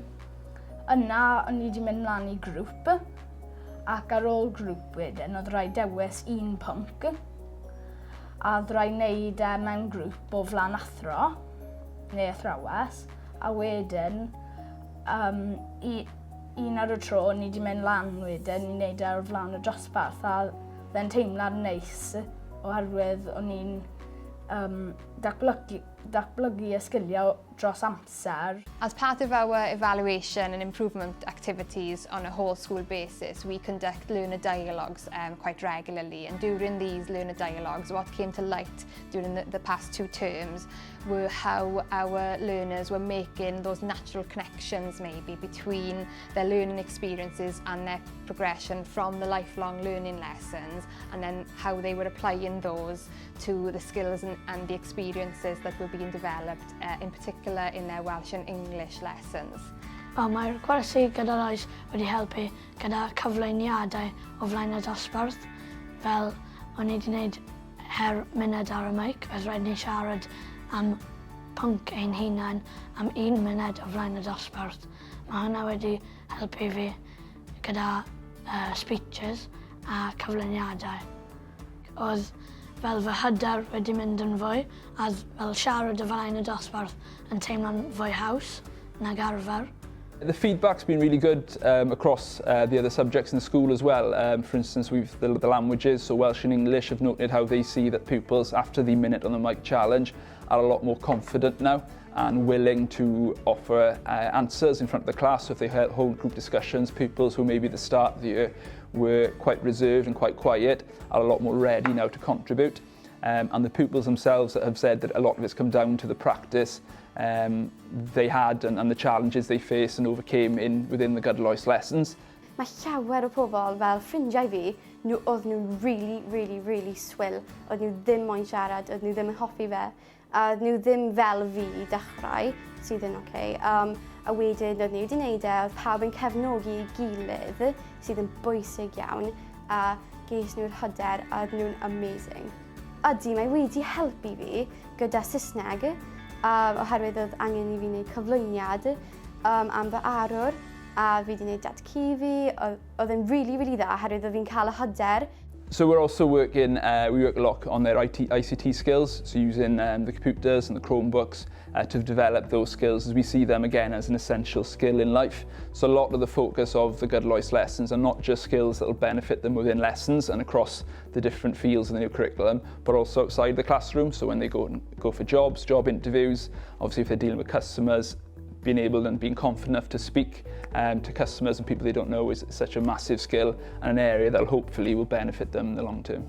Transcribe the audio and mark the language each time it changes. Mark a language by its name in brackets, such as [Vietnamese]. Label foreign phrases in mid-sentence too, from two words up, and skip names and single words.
[Welsh] Yna o'n i wedi mynd mlaen i grŵp, ac ar ôl grŵp wedyn oedd rhaid dewis 1 pwnc, a oedd rhaid wneud mewn grŵp o flaen athro, neu athrawes, a wedyn un ar y tro o'n i wedi mynd lan wedyn i wneud ar flaen y dosbarth, a dde'n teimlad neis oherwydd o'n i'n datblygu y sgiliau dros amser. [English] As part of our evaluation and improvement activities on a whole school basis, we conduct learner dialogues quite regularly, and during these learner dialogues, what came to light during the past 2 terms were how our learners were making those natural connections maybe between their learning experiences and their progression from the lifelong learning lessons, and then how they were applying those to the skills and the experiences that were being developed, in particular in their Welsh and English lessons. [Welsh] Mae'r Gwersi Gydol Oes wedi helpu gyda cyflwyniadau o flaen y dosbarth, fel o'n i wedi gwneud her Muned ar y Meic, oedd rhaid ni siarad am pwnc ein hunain am 1 muned o flaen y dosbarth. Mae hwnna wedi helpu fi gyda speeches a cyflwyniadau. Oedd fel fy hyder wedi mynd yn fwy, a fel siarad o flaen y dosbarth yn teimlo'n fwy haws nag arfer. [English] The feedback's been really good across the other subjects in the school as well. For instance, the languages, so Welsh and English, have noted how they see that pupils, after the Minute on the Mic challenge, are a lot more confident now and willing to offer answers in front of the class. So if they hold group discussions, pupils who maybe at the start of the year were quite reserved and quite quiet are a lot more ready now to contribute. and the pupils themselves have said that a lot of it's come down to the practice they had and the challenges they faced and overcame within the [Welsh] gydol oes [English] lessons. [Welsh] Mae llawer o pobl fel ffrindiau fi, oedd nhw really swill. Oedd nhw ddim moyn siarad, oedd nhw ddim yn hoffi fe. A oedd nhw ddim fel fi i dechrau, sydd yn oce. A wedyn oedd nhw wedi gwneud oedd pawb yn cefnogi ei gilydd, sydd yn bwysig iawn. A ges nhw'r hyder a oedd nhw'n amazing. Ydy, mae wedi helpu fi gyda Saesneg, oherwydd oedd angen i fi wneud cyflwyniad am fy arwr. A fi wedi gwneud datcu fi, oedd yn really dda, oherwydd oedd fi'n cael y hyder. [English] So we're also working, we work a lot on their ICT skills, so using the computers and the Chromebooks to develop those skills, as we see them again as an essential skill in life. So a lot of the focus of the [Welsh] gydol oes [English] lessons are not just skills that will benefit them within lessons and across the different fields of the new curriculum, but also outside the classroom. So when they go for jobs, job interviews, obviously if they're dealing with customers, being able and being confident enough to speak to customers and people they don't know is such a massive skill and an area that hopefully will benefit them in the long term.